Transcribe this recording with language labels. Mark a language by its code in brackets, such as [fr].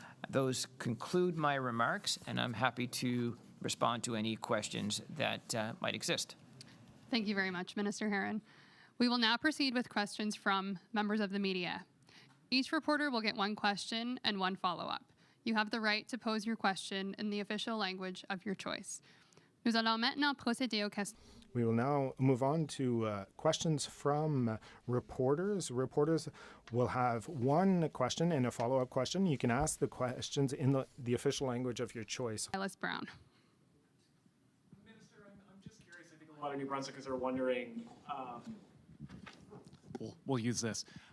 [en] Those conclude my remarks, and I'm happy to respond to any questions that might exist. Thank you very much, Minister Herron. We will now proceed with questions from members of the media. Each reporter will get one question and one follow-up. You have the right to pose your question in the official language of your choice. [fr] Nous allons maintenant procéder aux questions. [en] We will now move on to questions from reporters. Reporters will have one question and a follow-up question. You can ask the questions in the official language of your choice. Alice Brown. Minister, I'm just curious. I think a lot of New Brunswickers are wondering, we'll use this.